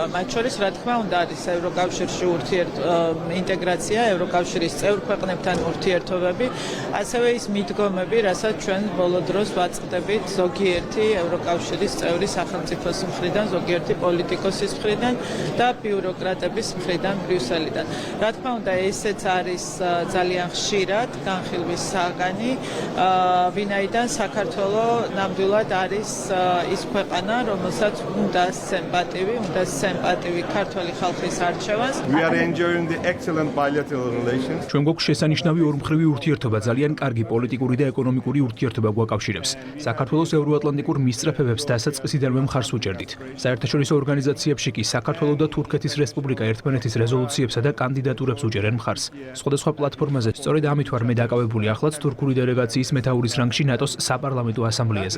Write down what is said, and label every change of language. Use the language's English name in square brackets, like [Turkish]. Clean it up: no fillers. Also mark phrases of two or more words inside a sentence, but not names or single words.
[Georgian] მათ შორის, რა თქმა უნდა, არის ევროკავშირში ინტეგრაცია, ევროკავშირის წევრ ქვეყნებთან ურთიერთობები, ასევე ის მიდგომები, რასაც ჩვენ ბოლო დროს ვაწყდებით ზოგიერთი ევროკავშირის წევრი სახელმწიფოს მხრიდან, ზოგიერთი პოლიტიკოსის მხრიდან და ბიუროკრატების მხრიდან ბრიუსელიდან. რა თქმა უნდა, ესეც არის ძალიან ხშირად განხილვის საგანი, ვინაიდან საქართველო ნამდვილად არის ის ქვეყანა, რომელსაც უნდა სემპატივი ქართველი ხალხის არჩევანს. [English] We are enjoying the excellent bilateral relations. [Georgian] ჩვენ გვაქვს შესანიშნავი ორმხრივი ურთიერთობა, ძალიან კარგი პოლიტიკური და ეკონომიკური ურთიერთობა გვაკავშირებს. საქართველოს ევროატლანტიკურ მისწრაფებებს დასაწყისიდანვე მხარს უჭერდით. საერთაშორისო ორგანიზაციებში კი საქართველო და თურქეთის რესპუბლიკა ერთმანეთის რეზოლუციებსა და კანდიდატურებს უჭერენ მხარს. სხვადასხვა პლატფორმაზე სწორედ ამით ვარ მე დაკავებული ახლაც თურქული დელეგაციის მეთაურის რანგში ნატოს საპარლამენტო ასამბლეაზე.